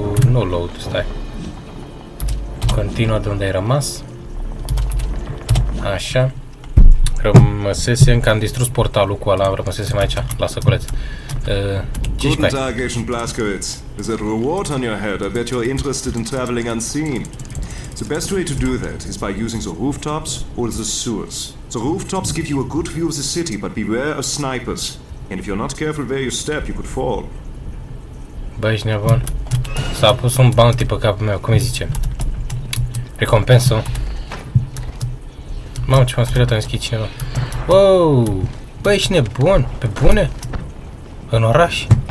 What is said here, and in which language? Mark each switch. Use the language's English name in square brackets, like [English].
[Romanian] Nu load, stai. Continuă de unde ai rămas. Așa. Rămăsesem că am distrus portalul cu ăla, rămăsesem aici, la săculeț. [German] Guten Tag, Agent Blazkowicz. [English] With that reward on your head, I bet you're interested in traveling unseen. The best way to do that is by using the rooftops or the sewers. The rooftops give you a good view of the city, but beware of snipers. And if you're not careful where you step, you could fall. [Romanian] Bă, ești nebun. S-a pus un bounty pe capul meu, cum îi zice? Recompensă. Mamă, ce m-am speriat, am deschis cineva. Wow! Bă, ești nebun? Pe bune? În oraș?